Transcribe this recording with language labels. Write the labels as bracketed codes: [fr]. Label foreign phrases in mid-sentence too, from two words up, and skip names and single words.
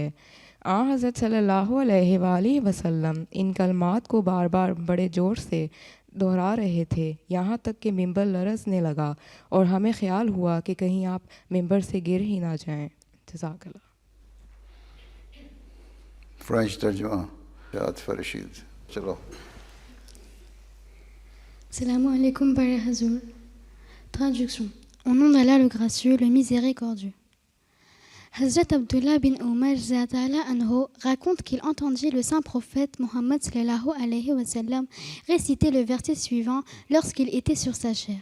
[ur] حضرت [ar] صلی اللہ علیہ وآلہ وسلم [ur] ان کلمات کو بار بار بڑے زور سے دہرا رہے تھے، یہاں تک کہ ممبر لرزنے لگا اور ہمیں خیال ہوا کہ کہیں آپ ممبر سے گر ہی نہ جائیں۔ [ar] جزاک اللہ۔ [ur] فرینچ ترجمہ عاطفہ رشید چلو [ar] سلام عليكم [fr] Père Hazour. Traduction. Au nom d'Allah le gracieux, le miséricordieux. Hazrat Abdullah bin Umar anhu raconte qu'il entendit le saint prophète Mohammed [ar] صلى الله عليه وسلم [fr] réciter le verset suivant lorsqu'il était sur sa chair.